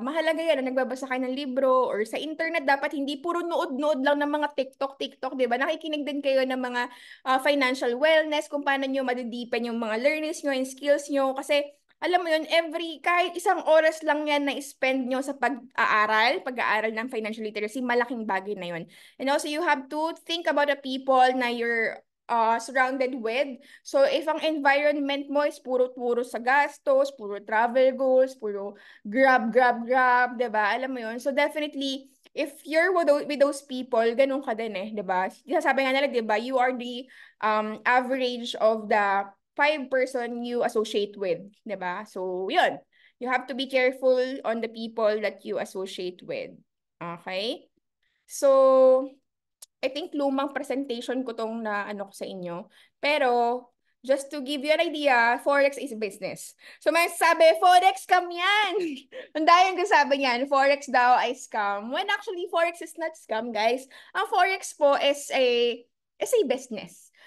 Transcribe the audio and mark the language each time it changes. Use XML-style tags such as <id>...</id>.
<tl>Mahalaga yan na nagbabasa kayo ng libro or sa internet dapat hindi puro nood-nood lang ng mga TikTok, di ba? Nakikinig din kayo ng mga financial wellness, kung paano nyo madideepen yung mga learnings nyo and skills nyo. Kasi, alam mo yun, kahit isang oras lang yan na spend nyo sa pag-aaral ng financial literacy, malaking bagay na yun.</tl> <en>And also, you have to think about the people na you're surrounded with.</en> <tl>So, if ang environment mo is puro-puro sa gastos, puro travel goals, puro grab, diba? Alam mo yun? So, definitely,</tl> <en>if you're with those people,</en> <tl>ganun ka din diba? Sabi nga nila, diba?</tl> <en>You are the average of the 5 person you associate with, diba? So, yun. You have to be careful on the people that you associate with. Okay?</en> <tl>So, I think lumang presentation ko tong na ano ko sa inyo.</tl> <en>Pero, just to give you an idea, Forex is business.</en> <tl>So, may sabi, Forex scam yan! Ang dahil ko sabi niyan, Forex daw ay scam.</tl> <en>When actually, Forex is not scam, guys. Ang Forex po is a business.</en>